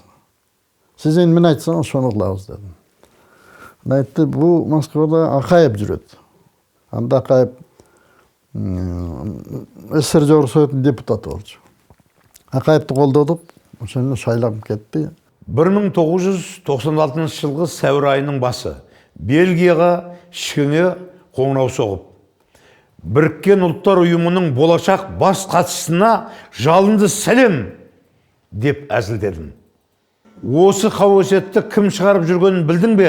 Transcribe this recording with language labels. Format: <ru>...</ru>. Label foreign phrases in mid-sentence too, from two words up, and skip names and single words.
<ky>Сиз эмне айтсаңыз ошону кылабыз дедим. Айтты, бул Москвада Акаев жүрөт. Анда Акаев СССР Жогорку Советтин депутаты болчу. Акаевди колдодук, ошону шайлап кетти.</ky> <kk>1996 жылғы сәуір айының басы Бельгияға Шкеңе қоңырау соғып, Біріккен ұлттар ұйымының болашақ бас хатшысына жалынды сәлем деп әзілдедім. Осы қауесетті кім шығарып жүргенін білдің бе?</kk>